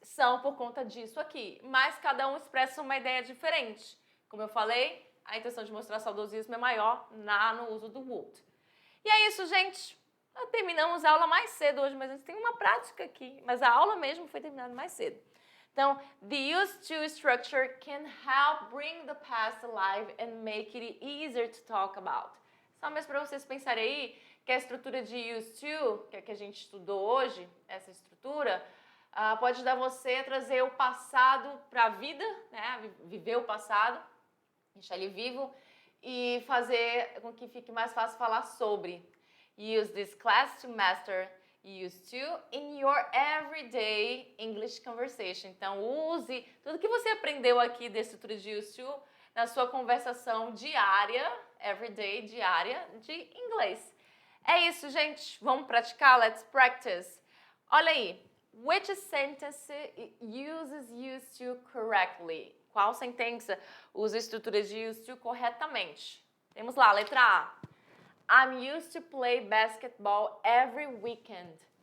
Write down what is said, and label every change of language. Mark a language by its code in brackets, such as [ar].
[pt] São por conta disso aqui, mas cada um expressa uma ideia diferente. Como eu falei, a intenção de mostrar saudosismo é maior no uso do would. E é isso, gente. Terminamos a aula mais cedo hoje, mas a gente tem uma prática aqui. Mas a aula mesmo foi terminada mais cedo. Então, [en] the used to structure can help bring the past alive and make it easier to talk about. [pt] Só mesmo para vocês pensarem aí que a estrutura de used to, que é a que a gente estudou hoje, essa estrutura, pode ajudar você a trazer o passado para a vida, né? Viver o passado, deixar ele vivo e fazer com que fique mais fácil falar sobre. [en] Use this class to master used to in your everyday English conversation. [pt] Então, use tudo que você aprendeu aqui da estrutura de used to na sua conversação diária, everyday, diária, de inglês. É isso, gente. Vamos praticar? [en] Let's practice. [pt] Olha aí. [en] Which sentence uses used to correctly? [pt] Qual sentença usa a estrutura de used to corretamente? Temos lá, letra A. [en] I'm used to play basketball every weekend.